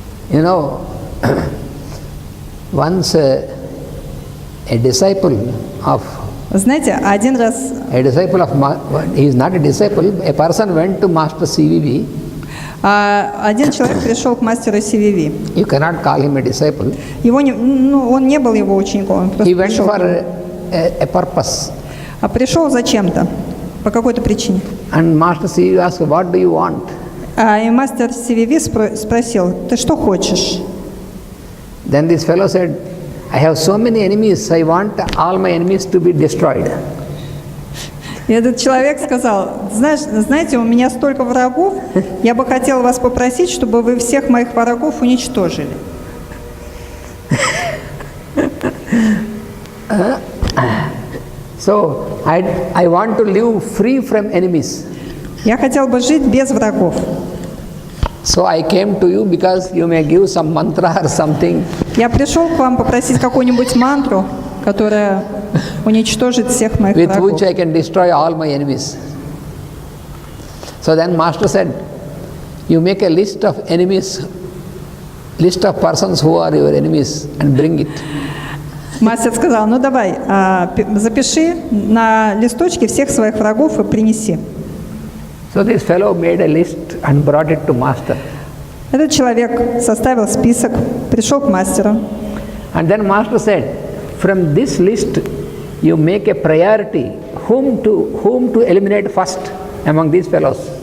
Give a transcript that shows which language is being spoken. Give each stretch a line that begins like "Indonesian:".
English: You know, once a disciple of
Russian: Знаете, один раз
English: he is not a disciple, a person went to Master CVV.
Russian: один человек пришел к мастеру CVV.
English: You cannot call him a disciple.
Russian: Он не был его учеником, он просто
English: He went
Russian: пришел.
English: for a purpose.
Russian: Пришел зачем-то, по какой-то причине.
English: And Master CVV asked, what do you want?
Russian: И мастер CVV спросил, ты что хочешь?
English: Then this fellow said, I have so many enemies, I want all my enemies to be destroyed.
Russian: И этот человек сказал, знаете, у меня столько врагов, я бы хотел вас попросить, чтобы вы всех моих врагов уничтожили.
English: So, I want to live free from enemies.
Russian: Я хотел бы жить без врагов.
English: So I came to you because you may give some mantra or something.
Russian: Я пришел к вам попросить какую-нибудь мантру, которая уничтожит всех моих
English: With
Russian: врагов.
English: which I can destroy all my enemies. So then Master said, you make a list of enemies, list of persons who are your enemies and bring it.
Russian: Мастер сказал, ну давай, запиши на листочке всех своих врагов и принеси.
English: So this fellow made a list and brought it to Master.
Russian: Этот человек составил список, пришел к мастеру.
English: And then Master said, from this list you make a priority whom to eliminate first among these fellows.